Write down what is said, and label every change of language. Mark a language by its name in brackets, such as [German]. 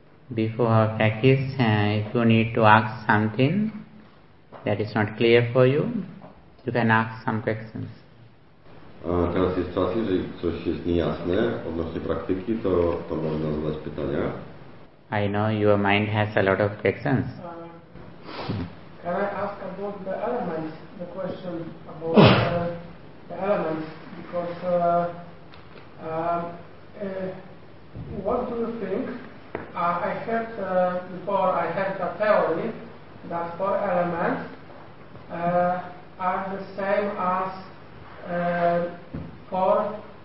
[English] Before our practice, if you need to ask something that is not clear for you, you can ask some questions. [Polish] Teraz jest czas, jeżeli coś jest niejasne odnośnie praktyki, to można zadać pytania. [English] I know your mind has a lot of questions. Can I ask about the elements, the question about the elements? Because what do you think? I heard before, I had the theory that four elements are the same as four